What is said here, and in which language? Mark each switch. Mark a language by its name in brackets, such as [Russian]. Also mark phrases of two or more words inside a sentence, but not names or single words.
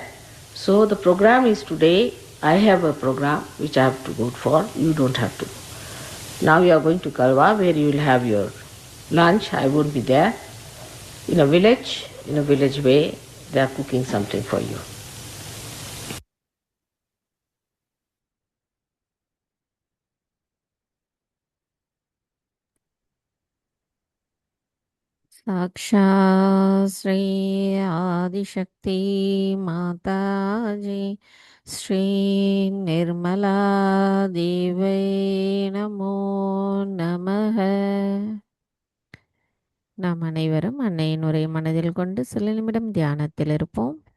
[English] So the program is today. I have a program which I have to go for. You don't have to go. Now you are going to Kalwa, where you will have your lunch. I won't be there. In a village way, they are cooking something for you. [Sanskrit] साक्षात् श्री आदिशक्ति माताजी श्री निर्मला देवै नमो नमः. நாம் அனைவரும் அன்னையின் உரை மனதில் கொண்டு சில நிமிடம் தியானத்தில் இருப்போம்.